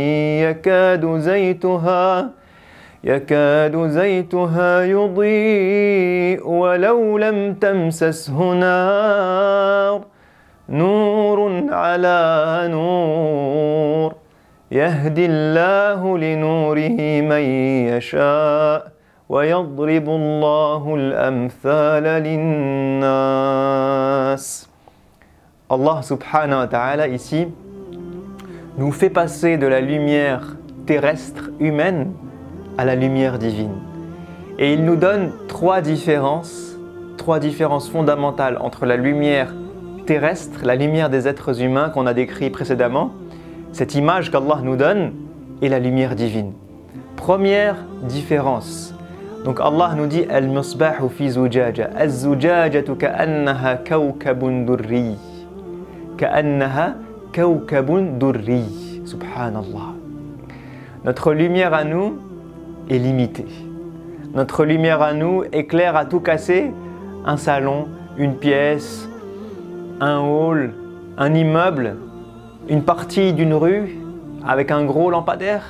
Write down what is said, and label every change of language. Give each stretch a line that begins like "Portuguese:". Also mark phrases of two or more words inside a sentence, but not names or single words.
Arabic: يكاد زيتها يضيء ولو لم تمسسه نور على نور يهدي الله لنوره من يشاء ويضرب الله الأمثال للناس.
French: Allah
Arabic: سبحانه وتعالى
French: ici nous fait passer de la lumière terrestre humaine à la lumière divine. Et il nous donne trois différences fondamentales entre la lumière terrestre, la lumière des êtres humains qu'on a décrit précédemment, cette image qu'Allah nous donne est la lumière divine. Première différence. Donc Allah nous dit
Arabic: المصباح في زجاجة. الزجاجة كأنها كوكب دري. كأنها كوكب دري.
French: Subhanallah. Notre lumière à nous est limitée. Notre lumière à nous éclaire à tout casser un salon, une pièce, un hall, un immeuble, une partie d'une rue avec un gros lampadaire.